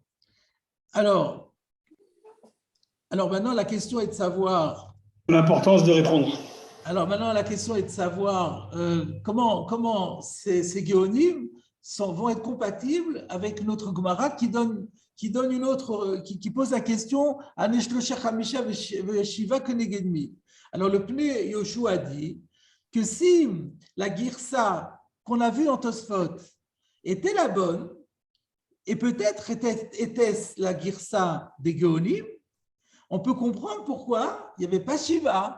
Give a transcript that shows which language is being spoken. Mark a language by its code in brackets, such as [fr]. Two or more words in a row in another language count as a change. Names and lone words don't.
[fr] Alors maintenant, la question est de savoir… L'importance de répondre. Alors maintenant, la question est de savoir comment ces géonymes vont être compatibles avec notre Gemara qui donne une autre, qui pose la question « [he] אנשלושך חמישה ושבעה כנגד מי ». [fr] Alors le Pnei Yoshua dit que si la girsa qu'on a vue dans Tosfot était la bonne, et peut-être était-ce la girsa des géonymes, on peut comprendre pourquoi il n'y avait pas Shiva.